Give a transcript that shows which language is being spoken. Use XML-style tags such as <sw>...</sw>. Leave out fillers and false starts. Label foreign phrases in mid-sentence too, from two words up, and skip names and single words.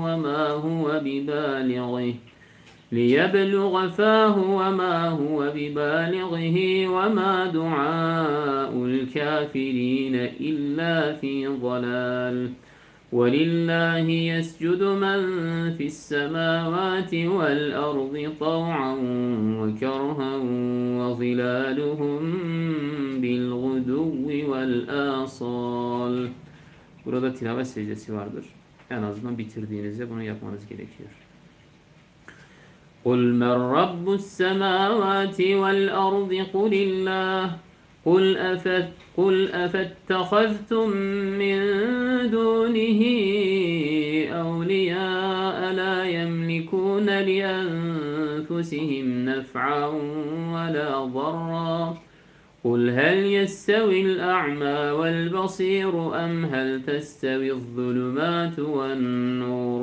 <ar>وما هو ببالغه وما دعاء الكافرين إلا في ضلال ولله يسجد من في السماوات والأرض طوعا وكرها وظلالهم بالغدو والآصال.</ar> <tr>Burada tilavet secdesi vardır. En azından bitirdiğinizde bunu yapmanız gerekiyor.</tr> <ar>قُلْ مَنْ رَبُّ السَّمَاوَاتِ وَالْأَرْضِ قُلِ اللَّهُ قُلْ أَفَاتَّخَذْتُم مِّن دُونِهِ أَوْلِيَاءَ لَا يَمْلِكُونَ لِأَنفُسِهِمْ نَفْعًا وَلَا ضَرًّا قُلْ هَلْ يَسْتَوِي الْأَعْمَى وَالْبَصِيرُ أَمْ هَلْ تَسْتَوِي الظُّلُمَاتُ وَالنُّورُ</ar>